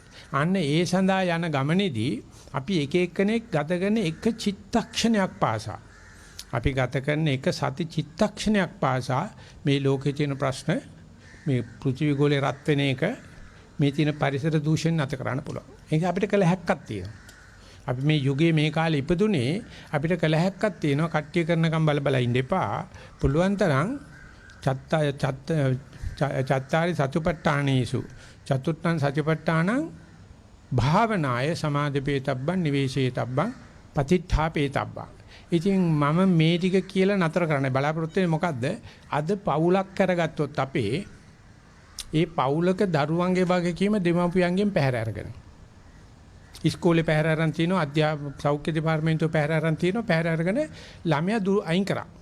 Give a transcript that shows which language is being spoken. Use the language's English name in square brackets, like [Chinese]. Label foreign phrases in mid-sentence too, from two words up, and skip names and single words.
[Sinhala] අන්න ඒ සඳහා යන ගමනේදී අපි එක එක්කෙනෙක් ගත කරන එක චිත්තක්ෂණයක් පාසා අපි ගත කරන එක සති චිත්තක්ෂණයක් පාසා මේ ලෝකේ තියෙන ප්‍රශ්න මේ පෘථිවි ගෝලේ රත් වෙන එක මේ තියෙන පරිසර දූෂණ නැත කරන්න පුළුවන්. ඒක අපිට කළ හැක්කක් තියෙනවා. අපි මේ යුගයේ මේ කාලේ ඉපදුනේ අපිට කළ හැක්කක් තියෙනවා. කට්ටිය කරනකම් බල ඉන්න එපා. පුළුවන් තරම් [Pali] චත්තාරි සතුපට්ඨානේසු චතුත්ථං සතිපට්ඨානං භාවනාය සමාධිපේතබ්බං නිවේශේතබ්බං පතිත්ථාපේතබ්බං. [Sinhala] ඉතින් මම මේ ටික කියලා නතර කරන්න බලාපොරොත්තු වෙන්නේ මොකද්ද? අද පවුලක් කරගත්තොත් අපේ ඒ පවුලක දරුවන්ගේ වගකීම දෙමාපියන්ගෙන් පැහැර අරගෙන. ඉස්කෝලේ පැහැර අරන් තිනවා, අධ්‍යාපන සෞඛ්‍ය දෙපාර්තමේන්තුව පැහැර අරන් තිනවා, පැහැර අරගෙන ළමයා අයින් කරා.